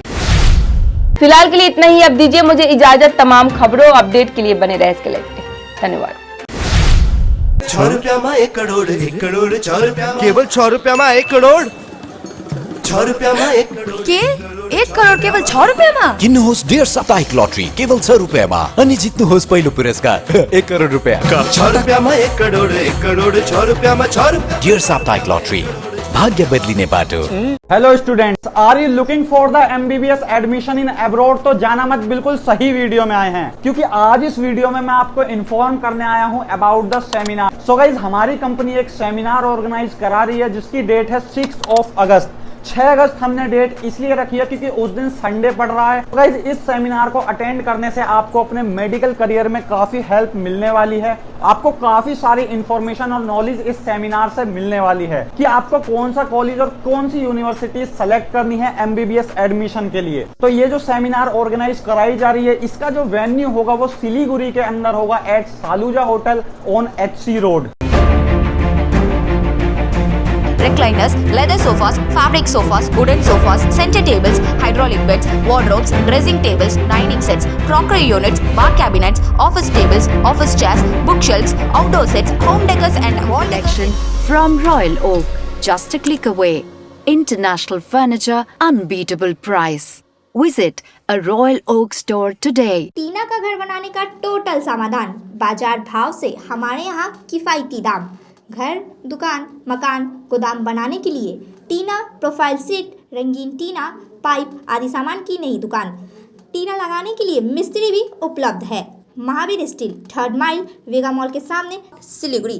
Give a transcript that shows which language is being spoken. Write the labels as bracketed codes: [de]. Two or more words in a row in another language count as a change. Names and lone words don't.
[hi] फिलहाल के लिए इतना ही। अब दीजिए मुझे इजाजत। तमाम खबरों अपडेट के लिए बने रहे इसके लिए धन्यवाद। 6 रुपया में 1 करोड़ 1 करोड़ 6 रुपया केवल 6 रुपया में 1 करोड़ 6 रुपया में 1 करोड़ [ne] के 1 करोड़ केवल 6 रुपयामा? किन्नुहोस् डेढ साप्ताहिक लटरी केवल 6 रुपयामा अनि जित्नुहोस् पहिलो पुरस्कार 1 करोड रुपैयाँ। [hi] 6 रुपया में 1 करोड़ 1 करोड़ 6 रुपया में 6 रुपया। [ne] डेढ साप्ताहिक लटरी भाग्य बदलिने बाटो। [en] Hello students, are you looking for the MBBS admission in abroad? [hi] तो जाना मत, बिल्कुल सही वीडियो में आए हैं, क्योंकि आज इस वीडियो में मैं आपको इन्फॉर्म करने आया हूं [en] about the seminar. so guys, [hi] हमारी कंपनी एक [en] seminar organise [hi] करा रही है जिसकी डेट है 6 अगस्त। 6 अगस्त हमने डेट इसलिए रखी है क्योंकि उस दिन संडे पड़ रहा है। गाइज, इस सेमिनार को अटेंड करने से आपको अपने [en] medical career [hi] में काफी हेल्प मिलने वाली है। आपको काफी सारी इंफॉर्मेशन और नॉलेज इस सेमिनार से मिलने वाली है कि आपको कौन सा कॉलेज और कौन सी यूनिवर्सिटी सेलेक्ट करनी है [en] MBBS admission [hi] के लिए। तो ये जो [en] seminar organise [hi] कराई जा रही है, इसका जो वेन्यू होगा वो सिलीगुड़ी के अंदर होगा [en] at Saluja Hotel on HC Road. Recliners, leather sofas, fabric sofas, wooden sofas, center tables, hydraulic beds, wardrobes, dressing tables, dining sets, crockery units, bar cabinets, office tables, office chairs, bookshelves, outdoor sets, home decors and wall Collection from Royal Oak, just a click away. International furniture, unbeatable price. Visit a Royal Oak store today. [hi] टीना का घर बनाने का टोटल समाधान, बाजार भाव से हमारे यहाँ किफायती दाम। घर, दुकान, मकान, गोदाम बनाने के लिए टीना [en] profile sheet, [hi] रंगीन टीना, पाइप आदि सामान की नई दुकान। टीना लगाने के लिए मिस्त्री भी उपलब्ध है। महावीर स्टील, 3rd माइल, वेगा मॉल के सामने, सिलीगुड़ी।